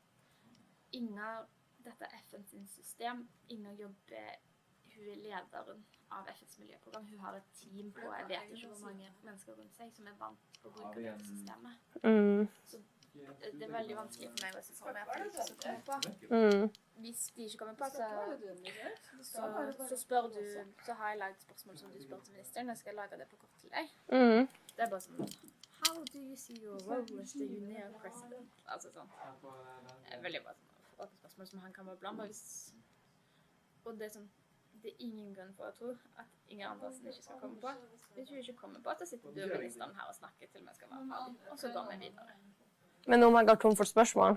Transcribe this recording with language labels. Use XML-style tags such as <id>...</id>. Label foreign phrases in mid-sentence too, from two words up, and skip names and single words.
<no>Dette er FNs system, Inger jobber, hun er lederen av FNs miljøprogram, hun har et team på, jeg vet ikke hvor mange mennesker rundt seg som er vant på å bruke dette systemet. Så det er veldig vanskelig for meg å se for meg at de ikke skal komme på. Hvis de ikke kommer på, så spør du, så har jeg laget spørsmål som du spør til ministeren, jeg skal lage det på kort til deg. Det er bare sånn,</no> <en>how do you see your role as the UNEA president?</en> <no>Altså sånn, det er veldig bare sånn. Åpne spørsmål som han kan være blant, og det er sånn, det er ingen grunn for å tro at Inger Andersen ikke skal komme på. Hvis du ikke kommer på, så sitter du og ministeren her og snakker til vi skal være ferdig, og så går vi videre. Men om jeg går tom for spørsmål?</no>